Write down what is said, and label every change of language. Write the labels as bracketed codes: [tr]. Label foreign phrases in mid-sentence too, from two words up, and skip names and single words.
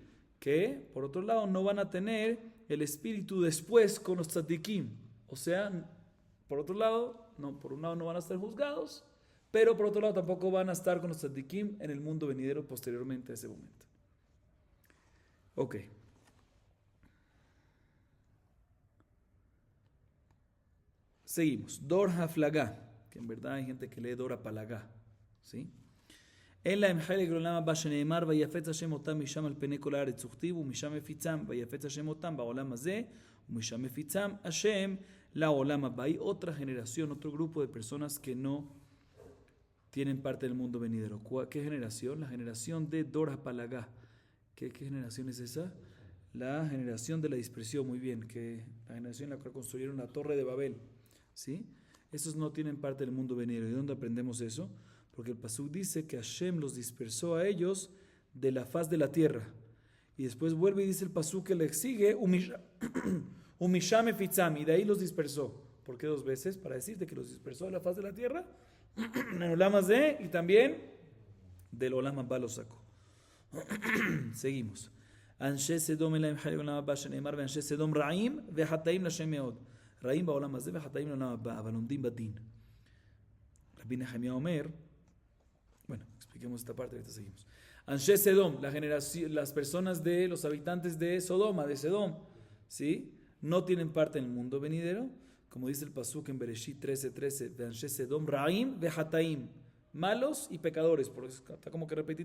[es] Que por otro lado no van a tener el espíritu después con los tzadikim, o sea, por otro lado, no, por un lado no van a estar juzgados, pero por otro lado tampoco van a estar con los tzadikim en el mundo venidero posteriormente a ese momento. Ok. Seguimos. [he] דור הפלגה, [es] que en verdad hay gente que lee [he] דור הפלגה, [es] ¿sí? [he] אין לה חלק עולם הבא שנאמר ויפץ השם אותם משם על פני כל הארץ וכתיב ומשם הפיצם ויפץ השם אותם בעולם הזה ומשם הפיצם השם לעולם הבא. [es] Hay otra generación, otro grupo de personas que no tienen parte del mundo venidero. ¿Qué generación? La generación de [he] דור הפלגה. [es] ¿Qué generación es esa? La generación de la dispersión, muy bien, que la generación en la cual construyeron la Torre de Babel, ¿sí? Esos no tienen parte del mundo venidero. ¿De dónde aprendemos eso? Porque el pasuk dice que Hashem los dispersó a ellos de la faz de la tierra. Y después vuelve y dice el pasuk que le sigue, [he] ומשם הפיצם, [es] y de ahí los dispersó. ¿Por qué 2 veces? Para decirte que los dispersó de la faz de la tierra, en el [he] עולם הזה, [es] y también del [he] עולם הבא [es] los sacó. Seguimos. [he] אנשי סדום אין להם חלק עולם הבא שנאמר ואנשי סדום רעים וחטאים להשם מאד. רעים בעולם הזה וחטאים לעולם הבא, אבל עומדים בדין. רבי נחמיה אומר, [es] bueno, expliquemos esta parte, ahorita seguimos. [he] אנשי סדום, [es] las personas de los habitantes de Sodoma, de Sedom, ¿sí? No tienen parte en el mundo venidero, como dice el pasuk en Bereshit 13:13, de [he] אנשי סדום, רעים וחטאים, [es] malos y pecadores, porque está como que repetitivo.